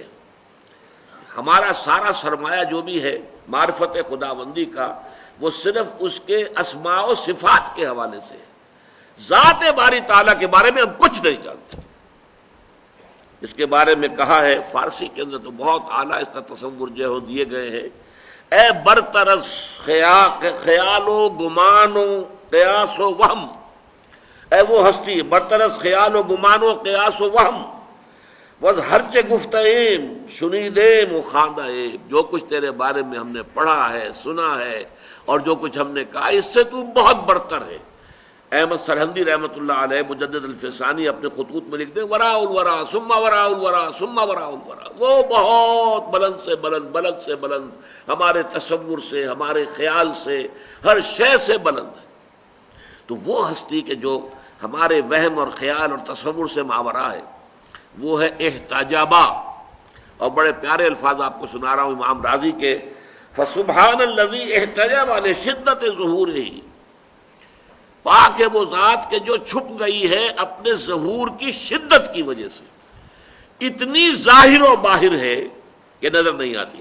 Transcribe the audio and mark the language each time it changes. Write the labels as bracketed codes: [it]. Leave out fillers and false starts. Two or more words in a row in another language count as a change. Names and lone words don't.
[ur] ہمارا سارا سرمایہ جو بھی ہے معرفت خداوندی کا، وہ صرف اس کے اسماء و صفات کے حوالے سے، ذات باری تعالیٰ کے بارے میں ہم کچھ نہیں جانتے۔ اس کے بارے میں کہا ہے فارسی کے اندر تو بہت اعلیٰ اس کا تصور جو ہے دیے گئے ہیں، [fa] اے برطرز خیال و گمان و قیاس و وہم، [ur] اے وہ ہستی [fa] برطرز خیال و گمان و قیاس و وہم، وز ہرچ گفتیم شنیدیم و خواندیم، [ur] جو کچھ تیرے بارے میں ہم نے پڑھا ہے، سنا ہے، اور جو کچھ ہم نے کہا اس سے تو بہت برتر ہے۔ احمد سرہندی [ar] رحمۃ اللہ علیہ [ur] مجدد الفسانی اپنے خطوط میں لکھتے ہیں [ar] وراء الورا ثم وراء الورا ثم وراء الورا، [ur] وہ بہت بلند سے بلند، بلند سے بلند، ہمارے تصور سے، ہمارے خیال سے، ہر شے سے بلند ہے۔ تو وہ ہستی کے جو ہمارے وہم اور خیال اور تصور سے ماورا ہے وہ ہے احتجابا۔ اور بڑے پیارے الفاظ آپ کو سنا رہا ہوں امام راضی کے، [ar] فسبحان الذی احتجب لشدت ظہورہ، [ur] پاک ہے وہ ذات کہ جو چھپ گئی ہے اپنے ظہور کی شدت کی وجہ سے، اتنی ظاہر و باہر ہے کہ نظر نہیں آتی۔